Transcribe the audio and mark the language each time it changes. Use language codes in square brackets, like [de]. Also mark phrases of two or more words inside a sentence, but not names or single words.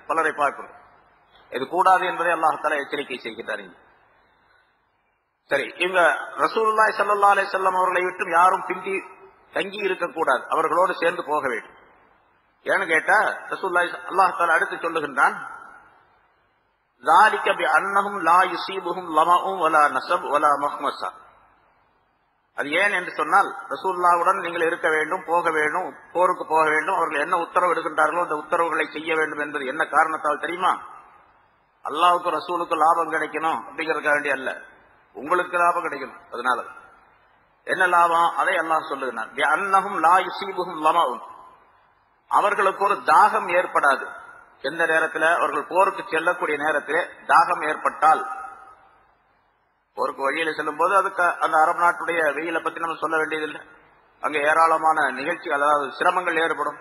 [ta] பலரை பார்க்கிறோம். இது கூடாது என்பதை [ar] الله تعالى [ta] எச்சரிக்கை செய்கின்றார். சரி, இவங்க [ar] رسول الله صلى الله عليه وسلم [ta] அவர்களை விட்டு யாரும் பிந்தி தங்கி இருக்கக்கூடாது, அவர்களோடு சேர்ந்து போக வேண்டும். ஏன்னு கேட்டா [ar] رسول الله الله تعالى [ta] அடுத்து சொல்லுகின்றான், [ar] ذَلِكَ بِأَنَّهُمْ لَا يُصِيبُهُمْ ظَمَأٌ وَلَا نَصَبٌ وَلَا مَخْمَصَةٌ. [ta] அது ஏன் என்று சொன்னால், ரசூலுல்லாஹ்வுடன் நீங்கள் இருக்க வேண்டும், போக வேண்டும், போருக்கு போக வேண்டும். அவர்கள் என்ன உத்தரவு எடுக்கின்றார்களோ அந்த உத்தரவுகளை செய்ய வேண்டும் என்பது என்ன காரணத்தால் தெரியுமா? அல்லாஹ்வுக்கு ரசூலுக்கு லாபம் கிடைக்கணும் அப்படிங்கறதுக்காக வேண்டிய அல்ல, உங்களுக்கு லாபம் கிடைக்கணும். அதனால என்ன லாபம் அதை அல்லாஹ் சொல்லுகிறான். [ar] بِأَنَّهُمْ لَا يُصِيبُهُمْ ظَمَأٌ, [ta] அவர்களுக்கு ஒரு தாகம் ஏற்படாது. எந்த நேரத்தில் அவர்கள் போருக்கு செல்லக்கூடிய நேரத்தில் தாகம் ஏற்பட்டால், போருக்கு வழியில செல்லும் போது அதுக்கு அந்த அரபு நாட்டுடைய வெயிலை பத்தி நம்ம சொல்ல வேண்டியதில்லை. அங்க ஏராளமான நிகழ்ச்சி, அதாவது சிரமங்கள் ஏற்படும்.